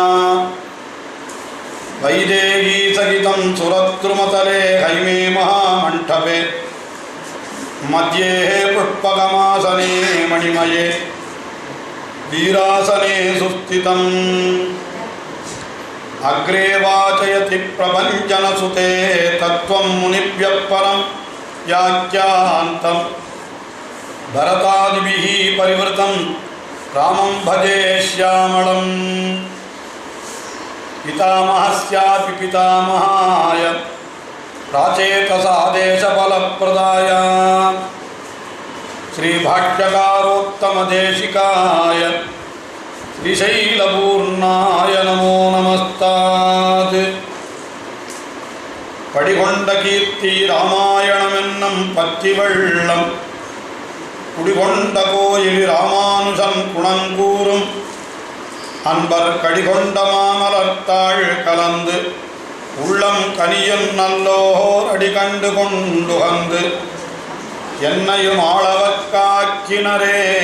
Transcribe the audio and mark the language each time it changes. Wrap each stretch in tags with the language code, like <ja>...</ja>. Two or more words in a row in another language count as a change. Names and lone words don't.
<sa>वैदेहीसहितं सुरद्रुमतले हैमे महामण्डपे मध्ये पुष्पकमासने मणिमये वीरासने सुस्थितम् अग्रे वाचयति प्रभञ्जनसुते तत्त्वं मुनिभ्यः परं व्याख्यान्तं भरतादिभिः परिवृतं रामं भजे श्यामलम् पितामहस्यापि पितामहाय प्राचेतसादेशफलप्रदाय श्रीभाष्यकारोत्तमदेशिकाय श्रीशैलपूर्णाय नमो नमस्तात् पडिगொண்ட</sa> <ta>கீர்த்தி ராமாயணமென்னும் பத்தி வெள்ளம் குடிகொண்ட கோயில் ராமானுஜன் குணங்கூறும் அன்பர் கடிகொண்ட மாமலர்த்தாள் கலந்து உள்ளம் கனியும் நல்லோர் அடிகண்டு கொண்டுகந்து என்னையும் ஆளவக்காக்கினரே.</ta>